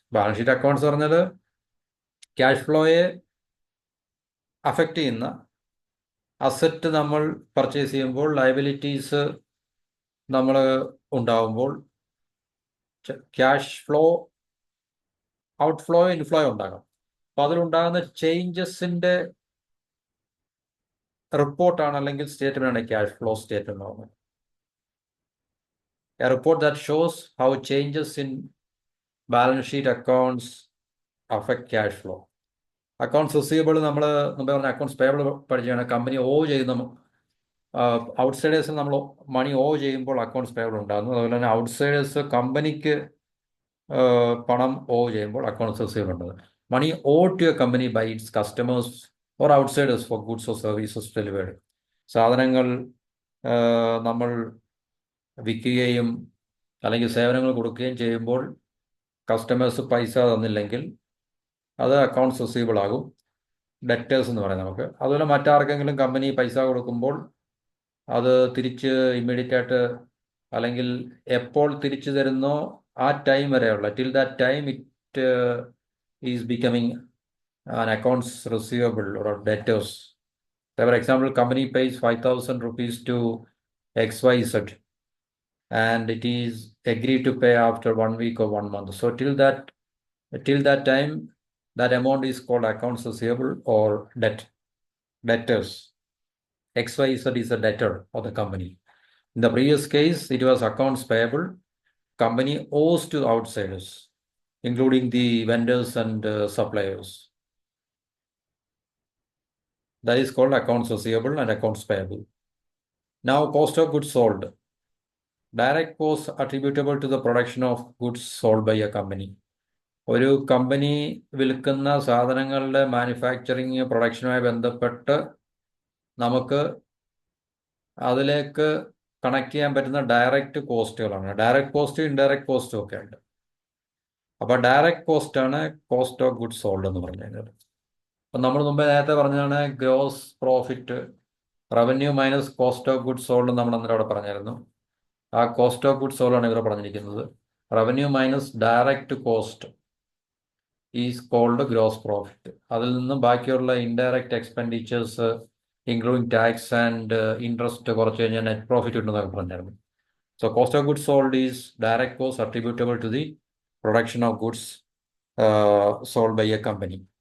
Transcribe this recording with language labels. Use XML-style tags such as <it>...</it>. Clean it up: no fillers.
<ml>Balance sheet accounts പറഞ്ഞാൽ cash ഫ്ലോയെ affect ചെയ്യുന്ന asset നമ്മൾ പർച്ചേസ് ചെയ്യുമ്പോൾ, ലയബിലിറ്റീസ് നമ്മൾ ഉണ്ടാകുമ്പോൾ, ക്യാഷ് ഫ്ലോ ഔട്ട്ഫ്ലോ ഇൻഫ്ലോ ഉണ്ടാകാം. അപ്പോൾ അതിലുണ്ടാകുന്ന ചേഞ്ചസിൻ്റെ റിപ്പോർട്ടാണ് അല്ലെങ്കിൽ സ്റ്റേറ്റ്മെൻ്റ് ആണ് ക്യാഷ് ഫ്ലോ സ്റ്റേറ്റ്മെൻ്റ് എന്ന് പറയുന്നത്.</ml> <en>A report that shows how changes in balance sheet accounts affect cash flow.</en> <ml>Accounts receivable നമ്മൾ മുമ്പേ പറഞ്ഞ അക്കൗണ്ട്സ് പേയബിൾ പഠിച്ചാണ്. കമ്പനി ചെയ്യുന്ന ഔട്ട്സൈഡേഴ്സിന് നമ്മൾ മണി ചെയ്യുമ്പോൾ അക്കൗണ്ട്സ് പേയബിൾ ഉണ്ടാകുന്നു. അതുപോലെ തന്നെ ഔട്ട്സൈഡേഴ്സ് കമ്പനിക്ക് പണം ചെയ്യുമ്പോൾ അക്കൗണ്ട്സ് റിസീവബിൾ ഉണ്ടാകും.</ml> <en>Money to a company by its customers or outsiders for goods or services delivered.</en> <ml>സാധനങ്ങൾ നമ്മൾ വിൽക്കുകയും അല്ലെങ്കിൽ സേവനങ്ങൾ കൊടുക്കുകയും ചെയ്യുമ്പോൾ കസ്റ്റമേഴ്സ് പൈസ തന്നില്ലെങ്കിൽ അത് അക്കൗണ്ട്സ് റിസീവബിൾ ആകും, ഡെറ്റേഴ്സ് എന്ന് പറയാം നമുക്ക്. അതുപോലെ മറ്റാർക്കെങ്കിലും കമ്പനി പൈസ കൊടുക്കുമ്പോൾ അത് തിരിച്ച് ഇമ്മീഡിയറ്റ് ആയിട്ട് അല്ലെങ്കിൽ എപ്പോൾ തിരിച്ചു തരുന്നോ ആ ടൈം വരെയുള്ള</ml> <en>till that time it is becoming an accounts receivable or debtors. For example, company pays 5,000 rupees to XYZ and it is agreed to pay after 1 week or 1 month. So till that time, that amount is called accounts receivable or debtors. XYZ is a debtor of the company. In the previous case, it was accounts payable. Company owes to outsiders, including the vendors and suppliers. That is called accounts receivable and accounts payable. Now, cost of goods sold. Direct costs attributable to the production of goods sold by a company.</en> <ml>ഒരു company വിൽക്കുന്ന സാധനങ്ങളുടെ manufacturing പ്രൊഡക്ഷനുമായി ബന്ധപ്പെട്ട് നമുക്ക് അതിലേക്ക് connect ചെയ്യാൻ പറ്റുന്ന direct കോസ്റ്റുകളാണ്. Direct cost indirect കോസ്റ്റും ഒക്കെ ഉണ്ട്. അപ്പോൾ ഡയറക്റ്റ് കോസ്റ്റ് ആണ് കോസ്റ്റ് ഓഫ് ഗുഡ്സ് സോൾഡ് എന്ന് പറഞ്ഞു കഴിഞ്ഞാൽ. അപ്പം നമ്മൾ മുമ്പേ നേരത്തെ പറഞ്ഞതാണ് gross profit, revenue minus cost of goods sold നമ്മൾ അന്നേരം അവിടെ പറഞ്ഞായിരുന്നു. ആ കോസ്റ്റ് ഓഫ് ഗുഡ്സ് സോൾഡ് ആണ് ഇവിടെ പറഞ്ഞിരിക്കുന്നത്.</ml> <en>Revenue minus direct cost is called gross profit.</en> <ml>അതിൽ നിന്നും ബാക്കിയുള്ള indirect expenditures including tax and interest കുറച്ച് കഴിഞ്ഞാൽ നെറ്റ് പ്രോഫിറ്റ് ഉണ്ടെന്നൊക്കെ പറഞ്ഞായിരുന്നു.</ml> <en>So cost of goods sold is direct cost attributable to the production of goods sold by a company.</en>